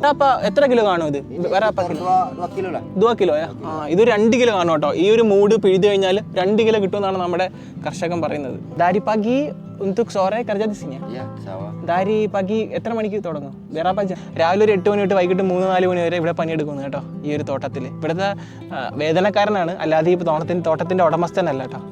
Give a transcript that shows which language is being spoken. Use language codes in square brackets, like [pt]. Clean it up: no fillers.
[ml] Berapa എത്ര kilo കാണും ഇത്? [id] berapa kilo? 2 kilo lah. 2 kilo ya? [ml] ഇത് 2 കിലോ കാണും കേട്ടോ. ഈ ഒരു മൂട് പിഴുതു കഴിഞ്ഞാൽ 2 കിലോ കിട്ടുമെന്നാണ് നമ്മുടെ കർഷകൻ പറയുന്നത്. [id] dari pagi untuk sore kerja di sini. Iya, sawah. dari pagi [ml] എത്ര മണിക്ക് തുടങ്ങും? [id] berapa jam? [ml] രാവിലെ ഒരു 8 മണി തൊട്ട് വൈകിട്ട് 3-4 മണി വരെ ഇവിടെ പണിയെടുക്കുന്നു കേട്ടോ. ഈ ഒരു തോട്ടത്തിൽ ഇവിടുത്തെ വേതനക്കാരനാണ്, അല്ലാതെ ഈ തോട്ടത്തിന്റെ ഉടമസ്ഥനല്ല കേട്ടോ.